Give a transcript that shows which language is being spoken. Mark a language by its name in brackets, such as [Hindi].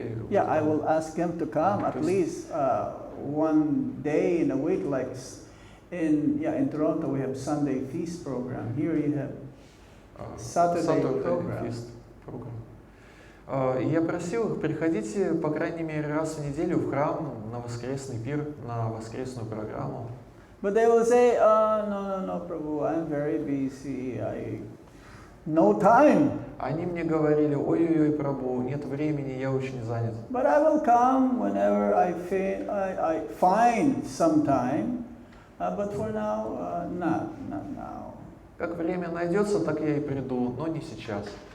[English] Yeah, I will ask them to come at least one day in a week, like in Toronto we have Sunday feast program. Here you have Saturday program. Feast program. [Russian] Я просил их, приходите по крайней мере раз в неделю в храм на воскресный пир, на воскресную программу. [English] But they will say, no, Prabhu, I'm very busy. No time. [Russian] Они мне говорили, ой-ой-ой, Прабху, нет времени, я очень занят. [English] But I will come whenever I find some time. But for now, not now. [Russian] Как время найдется, так я и приду, но не сейчас.